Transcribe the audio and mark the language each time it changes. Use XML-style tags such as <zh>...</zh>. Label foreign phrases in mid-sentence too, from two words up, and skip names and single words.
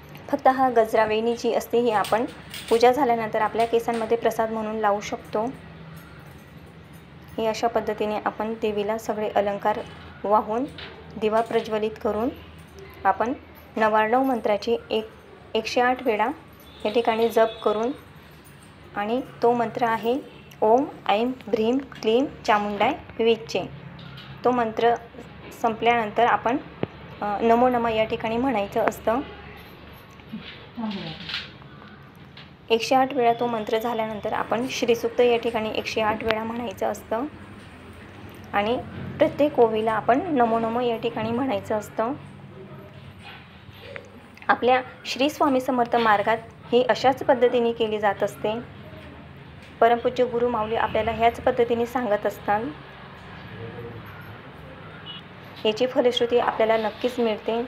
<mr>फक्त हा गजरा वेणी जी असते ही आपण पूजा झाल्यानंतर आपल्या केसांमध्ये प्रसाद म्हणून लावू शकतो. हे अशा पद्धतीने आपण देवीला सगळे अलंकार वाहून दिवा प्रज्वलित करून आपण 99 मंत्राची 108 वेळा या ठिकाणी जप करून, आणि तो मंत्र आहे</mr> <sa>ओम ऐं ह्रीं क्लीं चामुंडाय विचे.</sa> <mr>तो मंत्र संपल्यानंतर आपण</mr> <sa>नमो नमः</sa> <mr>या ठिकाणी म्हणायचं असतं. 108 वेळा तो मंत्र झाल्यानंतर आपण श्रीसूक्त या ठिकाणी 108 वेळा म्हणायचं असतं. आणि प्रत्येक ओवीला आपण</mr> <sa>नमो नमः</sa> <mr>या ठिकाणी म्हणायचं असतं. आपल्या श्री स्वामी समर्थ मार्गात ही अशाच पद्धतीने केली जात असते. परमपूज्य गुरु माऊली आपल्याला ह्याच पद्धतीने सांगत असतात. याची फलश्रुती आपल्याला नक्कीच मिळते.</mr>